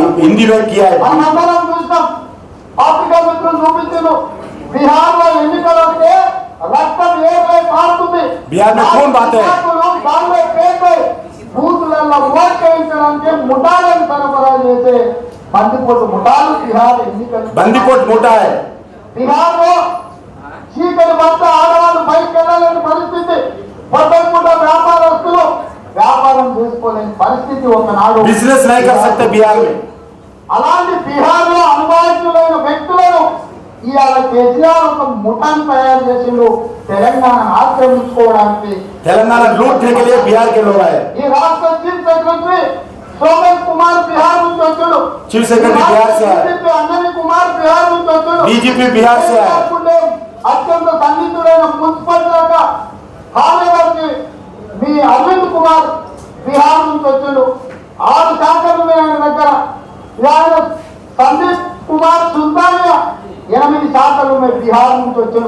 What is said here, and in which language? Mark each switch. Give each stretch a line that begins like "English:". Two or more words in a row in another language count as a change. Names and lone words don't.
Telugu: మనందరం చూస్తాం, ఆఫ్రికా మిత్రులు చూపించారు, బిహార్ లో ఎన్నికలు వస్తే రక్తం ఏమై పారుతుంది, బూతులలో ఓట్ చేయించడానికి ముఠాలను సరఫరా చేసే బందిపోటు ముఠాలు బిహార్ ఎన్నికలు. బందిపోటు ముఠా బిహార్ లో చీకటి భర్త ఆడవాళ్ళు బయటకు వెళ్ళలేని పరిస్థితి, పొద్దుపూట వ్యాపారస్తులు వ్యాపారం చేసుకోలేని పరిస్థితి ఒకనాడు.
Hindi: బిజినెస్ नहीं कर सकते बिहार में.
Telugu: అలాంటి బిహార్ లో అనుభవజ్ఞులైన వ్యక్తులను ఇవాళ కేసీఆర్ ఒక ముఠాను తయారు చేసిండు తెలంగాణను ఆక్రమించుకోవడానికి.
Hindi: తెలంగాణ लूटने के लिए बिहार के लोग आए.
Telugu: ఈ రాష్ట్ర
English: chief secretary
Telugu: సోమన్ కుమార్ బిహార్ నుంచి వచ్చాడు,
English: chief secretary
Hindi: बिहार से आए,
Telugu: అంజనీ కుమార్ బిహార్ నుంచి వచ్చాడు,
Hindi: डीजीपी बिहार से आए,
Telugu: అత్యంత సన్నిహితుడైన మున్సిపల్ శాఖ కార్యదర్శి మీ అరవింద్ కుమార్ బిహార్ నుంచి వచ్చాడు. 6 శాఖలు ఆయన దగ్గర. ఆయన సందీప్ కుమార్ సుల్తానియా 8 శాఖలు బిహార్ నుంచి వచ్చాడు.